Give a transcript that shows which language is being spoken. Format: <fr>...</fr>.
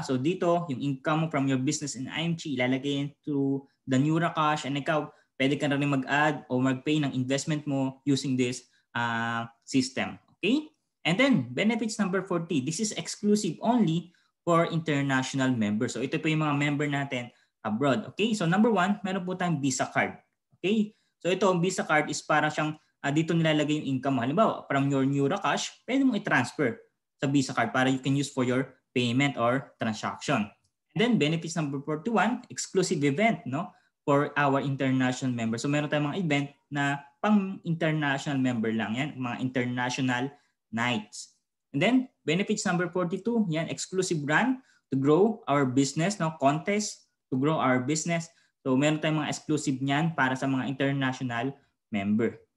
<tl>So dito, yung income mo from your business in IMG, ilalagay into the NeuroCash and ikaw, pwede ka na rin mag-add o mag-pay ng investment mo using this system. Okay?</tl> <en>And then, benefits number 40. This is exclusive only for international members.</en> <tl>So ito po yung mga member natin abroad. Okay? So number 1, meron po tayong Visa card. Okay? So ito, ang Visa card is para siyang dito nilalagay yung income mo. Halimbawa, from your NeuroCash, pwede mong i-transfer sa Visa card para</tl> <en>you can use for your payment or transaction.</en> <tl>And then benefits number 41, exclusive event, no,</tl> <en>for our international members.</en> <tl>So meron tayong mga event na pang international member lang yan, mga international nights.</tl> <en>And then benefits number 42, yan, exclusive run to grow our business, no, contest to grow our business.</en> <tl>So meron tayong mga exclusive niyan para sa mga international member.</tl>